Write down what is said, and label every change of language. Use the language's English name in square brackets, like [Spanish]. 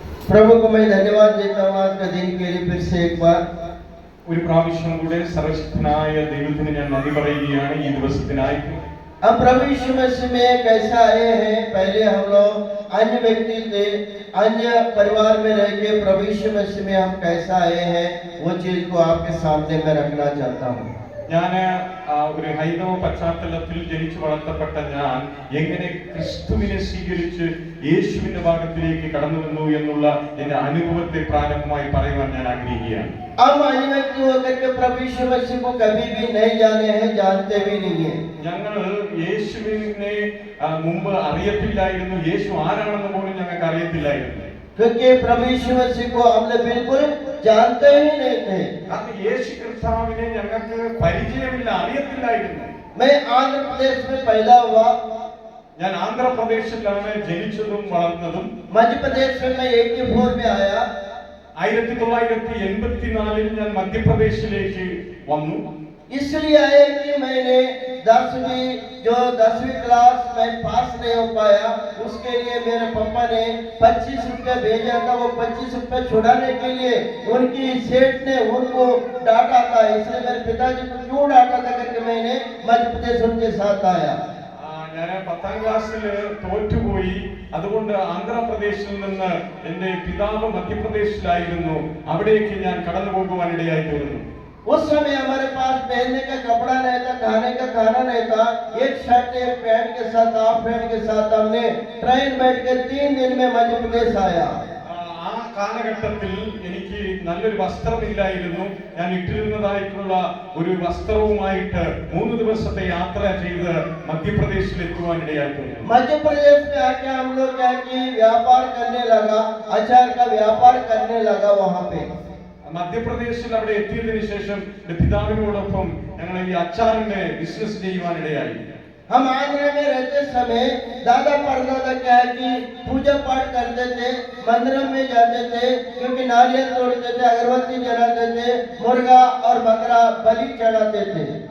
[Hindi] प्रभु को मैं धन्यवाद देता हूँ आज का दिन के लिए फिर से एक बार। [Malayalam] ഒരു പ്രാവശ്യം കൂടെ സർവശക്തനായ ദൈവത്തിന് ഞാൻ നന്ദി പറയുകയാണ് ഈ ദിവസത്തിനായി. [Hindi] हम प्रभु यीशु मसीह में कैसा आए हैं, पहले हम लोग अन्य व्यक्ति थे, अन्य परिवार में रह के प्रभु यीशु मसीह में हम कैसा आए हैं वो चीज को आपके सामने मैं रखना चाहता हूँ। [Malayalam] ഞാൻ ഒരു ഹൈന്ദവ പശ്ചാത്തലത്തിൽ ജനിച്ചു വളർത്തപ്പെട്ട ഞാൻ എങ്ങനെ ക്രിസ്തുവിനെ സ്വീകരിച്ച് യേശുവിന്റെ ഭാഗത്തിലേക്ക് കടന്നു വന്നു എന്നുള്ള എന്റെ അനുഭവത്തെ പ്രാരംഭമായി പറയുവാൻ ഞാൻ ആഗ്രഹിക്കുകയാണ്. [Hindi] हम अन्य व्यक्ति होकर के प्रभु यीशु मसीह को कभी भी नहीं जाने हैं, जानते भी नहीं है। [Malayalam] ഞങ്ങൾ യേശുവിനെ മുമ്പ് അറിയത്തില്ലായിരുന്നു, യേശു ആരാണെന്ന് പോലും ഞങ്ങൾക്ക് അറിയത്തില്ലായിരുന്നു. [Hindi] क्योंकि प्रभु यीशु मसीह को हमने बिल्कुल जानते ही नहीं थे। [Malayalam] കാരണം യേശു കർത്താവിനെ ഞങ്ങൾക്ക് പരിചയമില്ല, അറിയത്തില്ലായിരുന്നു. [Hindi] मैं आंध्र प्रदेश में पैदा हुआ। [Malayalam] ഞാൻ ആന്ധ്രാപ്രദേശിലാണ് ജനിച്ചതും വളർന്നതും. [Hindi] मध्य प्रदेश में मैं 84 में आया। [Malayalam] 1984 ഞാൻ മധ്യപ്രദേശിലേക്ക് വന്നു. [Hindi] इसलिए आए कि मैंने 10वीं क्लास में पास नहीं हो पाया, उसके लिए मेरे पापा ने 25 रुपया भेजा था। वो 25 रुपया छुड़ाने के लिए उनकी सेठ ने उनको डांटा था, इसलिए मेरे पिताजी को क्यों डांटा था करके मैंने मध्य प्रदेश उनके साथ आया। [Malayalam] ഞാൻ 10ാം ക്ലാസ്സിൽ തോറ്റുപോയി, അതുകൊണ്ട് ആന്ധ്രാപ്രദേശിൽ നിന്ന് എന്റെ പിതാവ് മധ്യപ്രദേശിലായിരുന്നു, അവിടേക്ക് ഞാൻ കടന്നു പോകുവാനിടയായി തീർന്നു. [Hindi] उस समय हमारे पास पहनने का कपड़ा नहीं था, खाने का खाना नहीं था। एक शर्ट एक पैंट के साथ, हाफ पैंट के साथ हमने ट्रेन बैठ कर 3 दिन में मध्य प्रदेश आया। [Malayalam] ആ കാലഘട്ടത്തിൽ എനിക്ക് നല്ലൊരു വസ്ത്രമില്ലായിരുന്നു. ഞാൻ ഇട്ടിരുന്നതായിട്ടുള്ള ഒരു വസ്ത്രവുമായിട്ട് 3 ദിവസത്തെ യാത്ര ചെയ്ത് മധ്യപ്രദേശിൽ എത്തുവാനിടയായി തീർന്നു. [Hindi] मध्य प्रदेश में आके हम लोग क्या कि व्यापार करने लगा, अचार का व्यापार करने लगा वहाँ पे। [Malayalam] മധ്യപ്രദേശിൽ അവിടെ എത്തിയതിനു ശേഷം എന്റെ പിതാവിനോടൊപ്പം ഞങ്ങൾ ഈ അച്ചാറിന്റെ ബിസിനസ് ചെയ്യുവാനിടയായി. [Hindi] हम आंध्र में रहते समय दादा परदादा क्या है कि पूजा पाठ करते थे, मंदिर में जाते थे, क्योंकि नारियल तोड़ते थे, अगरबत्ती जलाते थे, मुर्गा और बकरा बलि चढ़ाते थे।